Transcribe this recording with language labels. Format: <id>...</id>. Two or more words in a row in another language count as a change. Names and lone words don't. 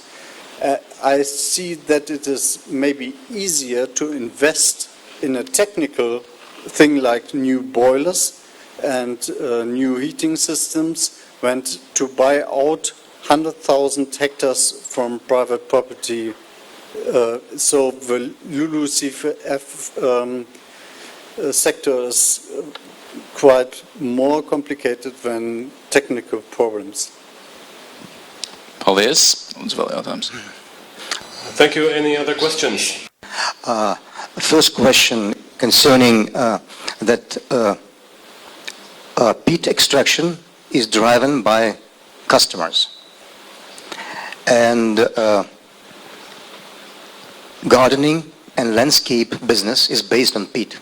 <en>I see that it is maybe easier to invest in a technical thing like new boilers and new heating systems than to buy out 100,000 hectares from private property. So the LULUCF sector is quite more complicated than technical problems.</en> <lv>Paldies. Lūdzu, vēl jautājums.</lv> <en>Thank you. Any other questions? First question concerning that peat extraction is driven by customers, and gardening and landscape business is based on peat.</en>